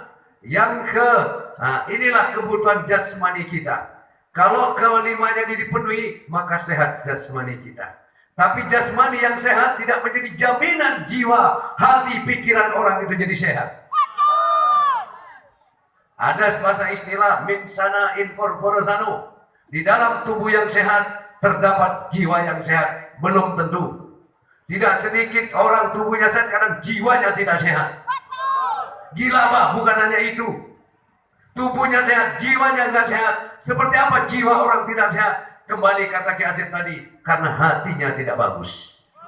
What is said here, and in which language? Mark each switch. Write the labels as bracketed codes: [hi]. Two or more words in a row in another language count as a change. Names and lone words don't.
[id] Inilah kebutuhan jasmani kita. Kalau kelimanya dipenuhi, maka sehat jasmani kita. Tapi jasmani yang sehat tidak menjadi jaminan jiwa, hati, pikiran orang itu jadi sehat. Ada bahasa istilah [la] min sana in corpore sano. [id] Di dalam tubuh yang sehat terdapat jiwa yang sehat. Belum tentu. Tidak sedikit orang tubuhnya sehat, kadang jiwanya tidak sehat. Gila Pak, bukan hanya itu. Tubuhnya sehat, jiwanya nggak sehat. Seperti apa jiwa orang tidak sehat? Kembali kata Ki Asep tadi, karena hatinya tidak bagus.